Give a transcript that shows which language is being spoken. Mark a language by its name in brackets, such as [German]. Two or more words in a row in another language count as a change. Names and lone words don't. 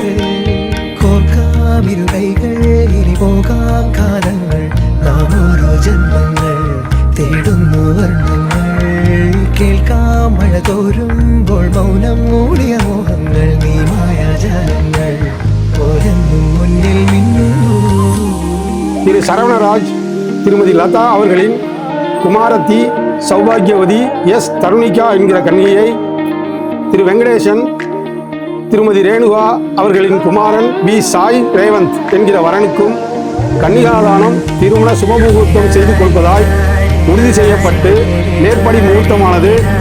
[Malayalam] കോർക്കാം ഇരുകൈകൾ ഇനി പോകാം കാലങ്ങൾ. നാം ഓരോ ജന്മങ്ങൾ തേടുന്നു വർണ്ണങ്ങൾ. കേൾക്കാം മഴ തോരുമ്പോൾ മൗനം മൂടിയ മോഹങ്ങൾ. നീ മായാജാലങ്ങൾ ഓരെന്നും മുന്നിൽ മിന്നുന്നു. [Tamil] திரு சரவணராஜ் திருமதி லதா அவர்களின் குமாரத்தி சௌபாகியவதி எஸ் தருணிகா என்கிற கன்னியை, திரு வெங்கடேசன் திருமதி ரேணுகா அவர்களின் குமாரன் வி சாய் ரேவந்த் என்கிற வரனுக்கும் கன்னிகாதானம் திருமண சுபமுகூர்த்தம் செய்து கொடுப்பதாய் உறுதி செய்யப்பட்டு மேற்படி முகூர்த்தமானது